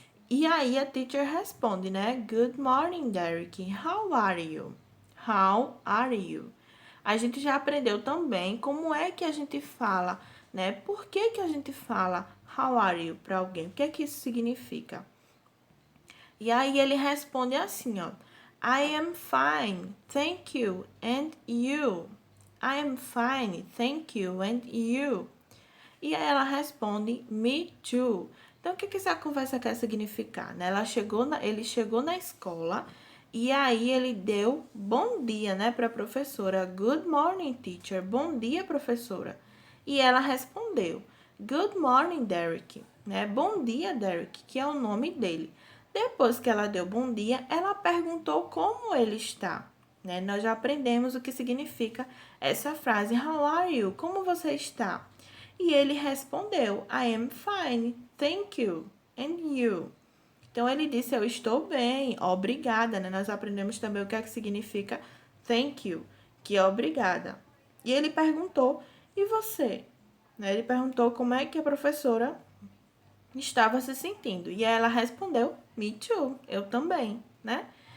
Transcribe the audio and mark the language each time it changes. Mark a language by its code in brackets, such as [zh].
[pt] E aí a teacher responde, né? [en] Good morning, Derek. How are you? How are you? [pt] A gente já aprendeu também como é que a gente fala, né? Por que que a gente fala [en] how are you [pt] para alguém? O que é que isso significa? E aí ele responde assim, ó. [en] I am fine, thank you, and you? I am fine, thank you, and you? [pt] E aí ela responde, [en] me too. [pt] Então, o que essa conversa quer significar? Né? Ele chegou na escola e aí ele deu bom dia, né, para a professora. [en] Good morning, teacher. [pt] Bom dia, professora. E ela respondeu, [en] good morning, Derek. [pt] Né? Bom dia, Derek, que é o nome dele. Depois que ela deu bom dia, ela perguntou como ele está. Né? Nós já aprendemos o que significa essa frase, [en] how are you? [pt] Como você está? E ele respondeu, [en] I am fine, thank you, and you? [pt] Então, ele disse, eu estou bem, obrigada, né? Nós aprendemos também o que é que significa thank you, que é obrigada. E ele perguntou, e você? Né? Ele perguntou como é que a professora estava se sentindo. E ela respondeu, [en] me too, [pt] eu também, né?